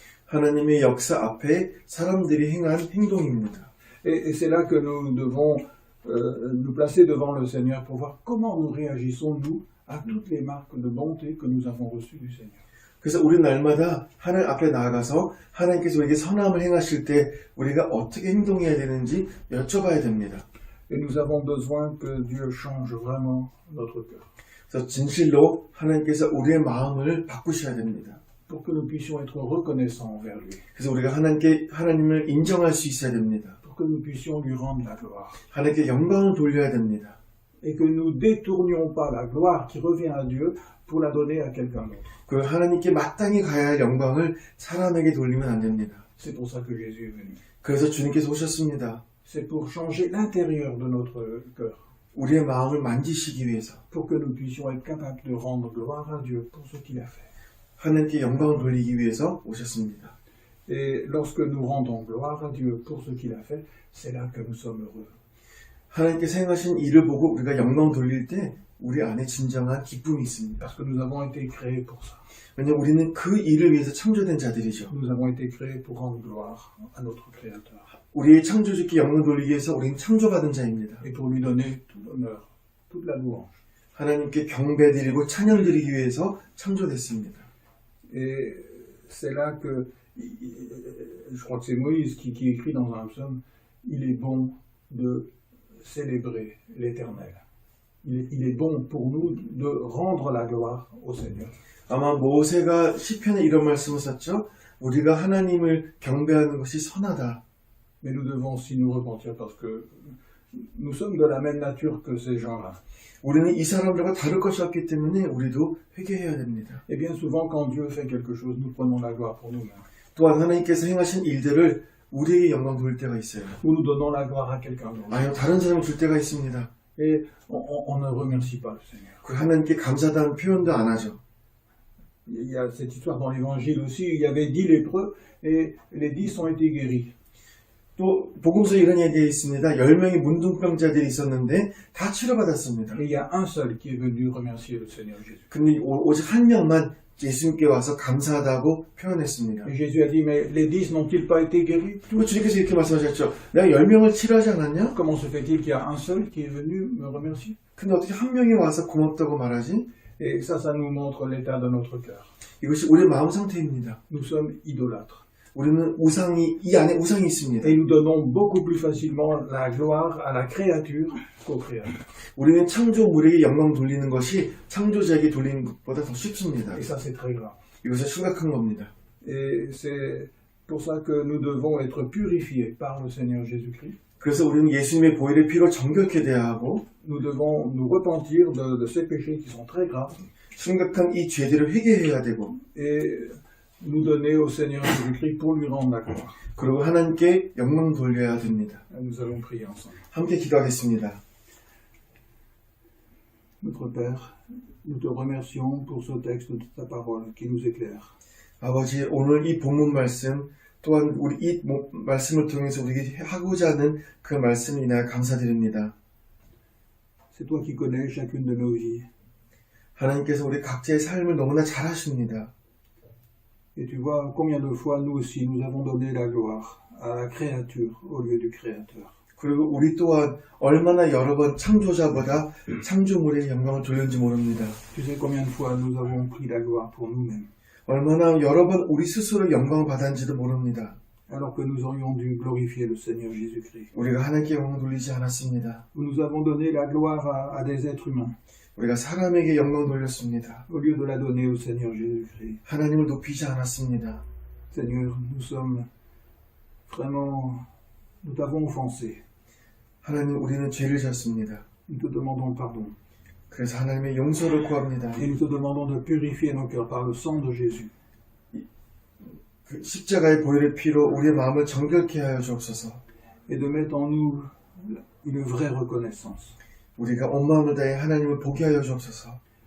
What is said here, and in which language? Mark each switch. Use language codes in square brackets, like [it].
[ko] 하나님의 역사 앞에 사람들이 행한 행동입니다. [fr] Et c'est là que nous devons nous placer devant le Seigneur pour voir comment nous réagissons, nous, à toutes les marques de bonté que nous avons reçues du Seigneur. [ko] 그래서 우리 날마다 하나님 앞에 나아가서 하나님께서 우리에게 선함을 행하실 때 우리가 어떻게 행동해야 되는지 여쭤봐야 됩니다. [fr] Et nous avons besoin que Dieu change vraiment notre cœur, [ko] 그래서 진실로 하나님께서 우리의 마음을 바꾸셔야 됩니다. [fr] pour que nous puissions être reconnaissants envers lui, [ko] 그래서 우리가 하나님을 인정할 수 있어야 됩니다. [fr] pour que nous puissions lui rendre la gloire, [ko] 하나님께 영광을 돌려야 됩니다. [fr] et que nous détournions pas la gloire qui revient à Dieu pour la donner à quelqu'un d'autre. [ko] 그 하나님께 마땅히 가야 할 영광을 사람에게 돌리면 안 됩니다. [fr] C'est pour ça que Jésus est venu. [ko] 그래서 주님께서 오셨습니다. [fr] C'est pour changer l'intérieur de notre cœur, [ko] 우리의 마음을 만지시기 위해서 [fr] pour que nous puissions être capables de rendre gloire à Dieu pour ce qu'il a fait. [ko] 하나님께 영광을 돌리기 위해서 오셨습니다. [fr] Et lorsque nous rendons gloire à Dieu pour ce qu'il a fait, c'est là que nous sommes heureux. [ko] 하나님께서 행하신 일을 보고 우리가 영광 돌릴 때 우리 안에 진정한 기쁨이 있습니다. [fr] Parce que nous avons été créés pour ça. [ko] 왜냐하면 우리는 그 일을 위해서 창조된 자들이죠. [fr] Nous avons été créés pour rendre gloire à notre Créateur [ko] 우리의 창조주께 영광 돌리기 위해서 우리는 창조받은 자입니다. [fr] et pour lui donner tout l'honneur, toute la louange. [ko] 하나님께 경배드리고 찬양드리기 위해서 창조됐습니다. [fr] Et c'est là que, je crois que c'est Moïse qui écrit dans un psaume, il est bon de célébrer l'Éternel. Il est bon pour nous de rendre la gloire au Seigneur. [ko] 아마 모세가 시편에 이런 말씀을 썼죠. 우리가 하나님을 경배하는 것이 선하다. [fr] Mais nous devons aussi nous repentir parce que nous sommes de la même nature que ces gens-là. [ko] 우리는 이 사람들과 다를 것이 없기 때문에 우리도 회개해야 됩니다. [fr] Et bien souvent, quand Dieu fait quelque chose, nous prenons la gloire pour nous-mêmes. [ko] 또한 하나님께서 행하신 일들을 우리에게 영광 돌릴 때가 있어요. [fr] Ou nous donnons la gloire à quelqu'un d'autre. [ko] 아니요, 다른 사람이 줄 때가 있습니다. [fr] Et on ne remercie pas le Seigneur. [ko] 그 하나님께 감사하다는 표현도 안 하죠. [fr] Il y a cette histoire dans l'évangile aussi, il y avait 10 lépreux et les 10 ont été guéris. [ko] 또 복음서에 이런 얘기가 있습니다. 10명의 문둥병자들이 있었는데 다 치료받았습니다. [fr] Et il y a un seul qui est venu remercier le Seigneur Jésus. [ko] 근데 오직 한 명만 예수님께 와서 감사하다고 표현했습니다. [fr] Et Jésus a dit, mais les 10 n'ont-ils pas été guéris? [ko] 그리고 주님께서 이렇게 말씀하셨죠. 내가 10명을 치료하지 않았냐? [fr] Comment se fait-il qu'il y a un seul qui est venu me remercier? [ko] 근데 어떻게 한 명이 와서 고맙다고 말하지? [fr] Et ça nous montre l'état de notre cœur. [ko] 이것이 우리의 마음 상태입니다. [fr] Nous sommes idolâtres. [ko] 우리는 이 안에 우상이 있습니다. [fr] Et nous donnons beaucoup plus facilement la gloire à la créature qu'au créateur. [ko] 우리는 창조물에게 영광 돌리는 것이 창조자에게 돌리는 것보다 더 쉽습니다. [fr] Et ça, c'est très grave. [ko] 이것은 심각한 겁니다. [fr] Et c'est pour ça que nous devons être purifiés par le Seigneur Jésus-Christ. [ko] 그래서 우리는 예수님의 보혈의 피로 정결케 돼야 하고 [fr] Nous devons nous repentir de ces péchés qui sont très graves [ko] 심각한 이 죄들을 회개해야 되고 [fr] et nous donner au Seigneur Jésus-Christ pour lui rendre la gloire. [ko] 그리고 하나님께 영광 돌려야 됩니다. [fr] Et nous allons prier ensemble. [ko] 함께 기도하겠습니다. [fr] Notre Père, nous te remercions pour ce texte de ta parole qui nous éclaire. [ko] 아버지, 오늘 이 본문 말씀 또한 우리 이 말씀을 통해서 우리에게 하고자 하는 그 말씀을 인하여 감사드립니다. [fr] C'est toi qui connais chacune de nos vies. [ko] 하나님께서 우리 각자의 삶을 너무나 잘 아십니다. [fr] Et tu vois combien de fois nous aussi nous avons donné la gloire à la créature au lieu du Créateur. [ko] 그리고 우리 또한 얼마나 여러 번 창조자보다 창조물의 영광을 돌렸는지 모릅니다. [fr] Tu sais combien de fois nous avons pris la gloire pour nous-mêmes, [ko] 얼마나 여러 번 우리 스스로 영광을 받았는지도 모릅니다. [fr] alors que nous aurions dû glorifier le Seigneur Jésus-Christ. [ko] 우리가 하나님께 영광을 돌리지 않았습니다. [fr] Nous avons donné la gloire à des êtres humains, [ko] 우리가 사람에게 영광 돌렸습니다. [fr] au lieu de la donner au Seigneur Jésus-Christ. [ko] 하나님을 높이지 않았습니다. [fr] Seigneur, nous sommes vraiment, nous t'avons offensé. [ko] 하나님, 우리는 죄를 졌습니다. [fr] Nous te demandons pardon. [ko] 그래서 하나님의 용서를 구합니다. [fr] Et nous te demandons de purifier nos cœurs par le sang de Jésus. [ko] 그 십자가의 보혈의 피로 우리의 마음을 정결케 하여 주옵소서. [fr] Et de mettre en nous une vraie reconnaissance. [ko] 우리가 온 마음을 다해 하나님을 보게 하여 주옵소서.